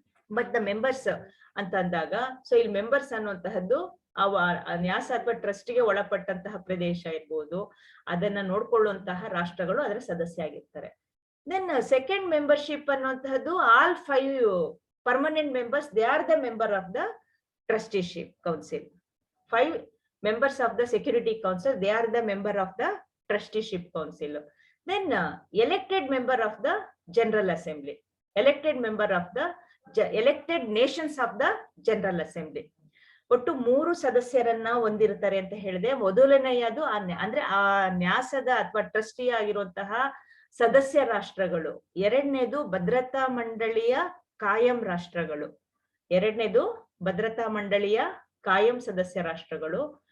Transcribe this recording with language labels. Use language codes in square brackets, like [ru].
[en] But the members [kn] ಅಂತಂದಾಗ so ಇಲ್ಲಿ members ಅನ್ನುವಂತಹದ್ದು ನ್ಯಾಸ ಅಥವಾ ಟ್ರಸ್ಟಿಗೆ ಒಳಪಟ್ಟಂತಹ ಪ್ರದೇಶ ಇರ್ಬೋದು, ಅದನ್ನ ನೋಡ್ಕೊಳ್ಳುವಂತಹ ರಾಷ್ಟ್ರಗಳು ಅದರ ಸದಸ್ಯ ಆಗಿರ್ತಾರೆ. [en] Then second membership ಅನ್ನುವಂತಹದ್ದು all 5 permanent members, they are the member of the trusteeship council. 5 members of the security council, they are the member of the trusteeship council. Then elected member of the general assembly, elected member of the elected nations of the general assembly. [kn] ಒಟ್ಟು 3 ಸದಸ್ಯರನ್ನ ಹೊಂದಿರ್ತಾರೆ ಅಂತ ಹೇಳಿದೆ. ಮೊದಲನೆಯದು ಅಂದ್ರೆ ಆ ನ್ಯಾಸದ ಅಥವಾ trustee ಆಗಿರುವಂತಹ ಸದಸ್ಯ ರಾಷ್ಟ್ರಗಳು. ಎರಡನೇದು ಭದ್ರತಾ ಮಂಡಳಿಯ ಕಾಯಂ ರಾಷ್ಟ್ರಗಳು. ಎರಡನೇದು ಭದ್ರತಾ ಮಂಡಳಿಯ ಕಾಯಂ ಸದಸ್ಯ ರಾಷ್ಟ್ರಗಳು.